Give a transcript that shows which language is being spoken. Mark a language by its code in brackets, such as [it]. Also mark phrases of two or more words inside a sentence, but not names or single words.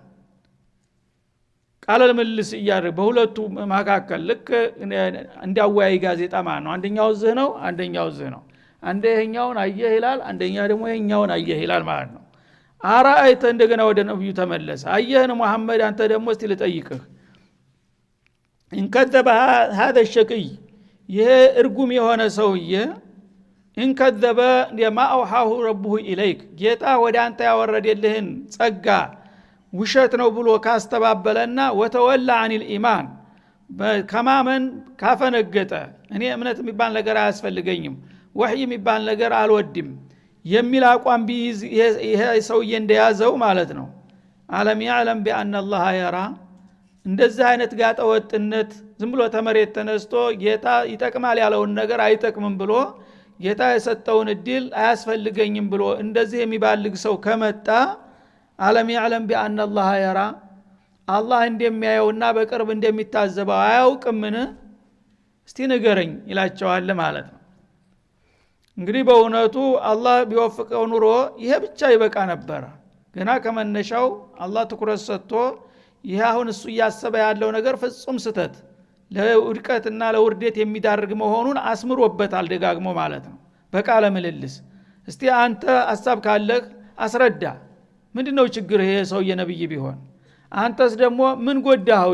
[am] ቃል መልስ እያደረገ በሁለቱ መካከል ልክ እንዲያወያይ ጋዜጣ ማለት ነው። አንደኛው ዝህ ነው አንደኛው ዝህ ነው። አንደ ይሄኛውን አየህ ይላል አንደኛ ደግሞ ይሄኛውን አየህ ይላል ማለት ነው። አራአይተ እንደገና ወደ ነብዩ ተመለሰ። አየህን ሙሐመድ አንተ ደግሞ እስቲ ልጠይቅህ [ar] إن كذب هذا الشقي [am] ይሄ እርጉም የሆነ ሰውዬ [ar] إن كذب لما أوحاه ربه إليك [am] ጌታ ወደ አንተ ያወረደልህን ጸጋ ውሸት ነው ብሎ ካስተባበለና [ar] وتولى عن الإيمان [am] ከማመን ካፈነገጠ እኔ እምነት የሚባል ነገር አያስፈልገኝም ወህይ የሚባል ነገር አልወድም የሚል አቋም ቢይዝ ይሄ ሰውዬ እንደያዘው ማለት ነው። [ar] ألم يعلم بأن الله يرى [am] እንደዚህ አይነት ጋጠ ወጥነት ዝም ብሎ ተመሬት ተነስቶ ጌታ ይጠቅማል ያለውን ነገር አይጠቅምም ብሎ ጌታ የሰጠውን እድል አያስፈልገኝም ብሎ እንደዚህ የሚባልግ ሰው ከመጣ [ar] ألم يعلم بأن الله يرى [am] አላህ እንደሚያየውና በቅርብ እንደሚታዘበው አያውቅምን እስቲ ንገረኝ ይላቸዋል ማለት ነው። እንግዲህ በእውነቱ አላህ ቢወፍቀው ኑሮ ይሄ ብቻ ይበቃ ነበር። ገና ከመነሻው አላህ ትኩረት ሰጥቶ ይሄ አሁን እሱ ያሰበ ያለው ነገር ፍጹም ስተት ለውድቀትና ለውርደት የሚዳርግ መሆኑን አስምሮበታል ደጋግሞ ማለት ነው በቃለ ምልልስ። እስቲ አንተ ሐሳብ ካለህ አስረዳ ምንድነው ችግር ይሄ ሰውዬ ነብይ ቢሆን አንተስ ደግሞ ምን ጎዳኸው?